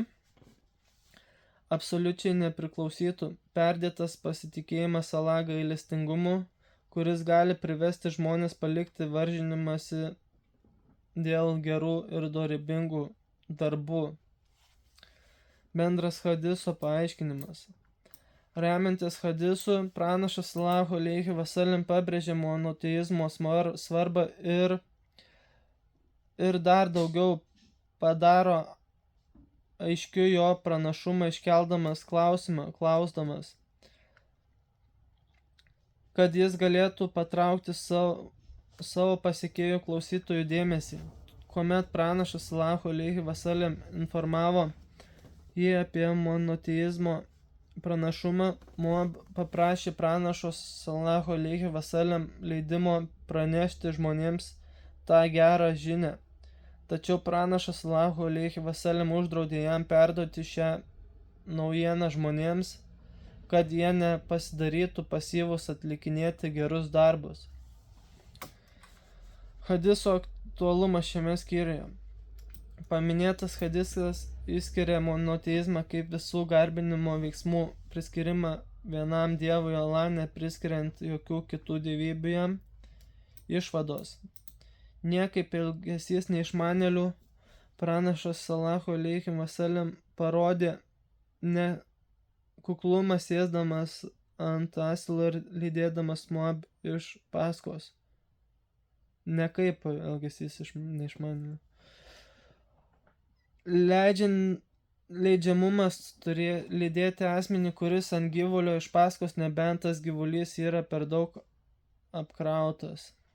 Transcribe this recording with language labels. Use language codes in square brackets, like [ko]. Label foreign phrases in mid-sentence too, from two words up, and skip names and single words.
[lt] Absoliučiai nepriklausytų perdėtas pasitikėjimas Allah gailestingumu, kuris gali privesti žmonės palikti varžinimąsi dėl gerų ir dorybingų darbų. Bendras hadiso paaiškinimas. Remiantis hadisu, pranašas Salacho [ar] عليه وسلم [lt] pabrėžė monoteizmo svarbą ir dar daugiau padaro aiškiu jo pranašumą iškeldamas klausimą, klausdamas, kad jis galėtų patraukti savo pasekėjų klausytojų dėmesį. Kuomet pranašas Salacho [ar] عليه وسلم [lt] informavo jį apie monoteizmo pranašumą, Muab paprašė pranašo Salacho [ar] عليه وسلم [lt] leidimo pranešti žmonėms tą gerą žinią. Tačiau pranašas Salacho [ar] عليه وسلم [lt] uždraudė jam perduoti šią naujieną žmonėms, kad jie nepasidarytų pasyvus atlikinėti gerus darbus. Hadiso aktualumas šiame skyriuje. Paminėtas hadisas išskiria monoteizmą kaip visų garbinimo veiksmų priskirimą vienam dievui Allah, nepriskiriant jokių kitų dievybių jam. Išvados. Niekaip elgesys neišmanėlių, pranašas Salacho [ar] عليه وسلم [lt] parodė ne kuklumą sėsdamas ant asilo ir lydėdamas Muab iš paskos. Ne kaip elgesys neišmanėlių. Leidžiamumas lydėti asmenį, kuris ant gyvulio iš paskos, nebent tas gyvulys yra per daug apkrautas.